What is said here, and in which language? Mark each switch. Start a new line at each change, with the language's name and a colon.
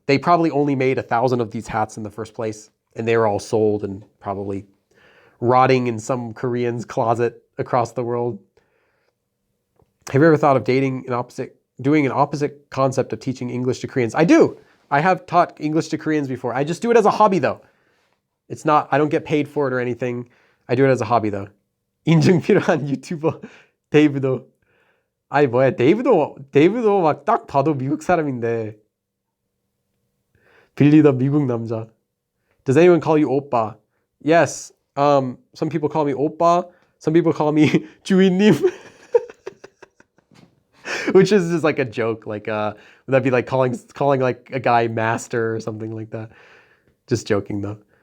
English: They probably only made 1,000 of these hats in the first place, and they were all sold and probably rotting in some Korean's closet across the world. Have you ever thought of doing an opposite concept of teaching English to Koreans? I do. I have taught English to Koreans before. I just do it as a hobby though. I don't get paid for it or anything. I do it as a hobby though.
Korean: 인증 필요한 유튜버 데이브도. 아니 뭐야, 데이브도 막 딱 봐도 미국 사람인데. 빌리더 미국 남자.
English: Does anyone call you oppa? Yes. Some people call me oppa. Some people call me 주인님. Which is just like a joke. Like would that be like calling like a guy master or something like that? Just joking though.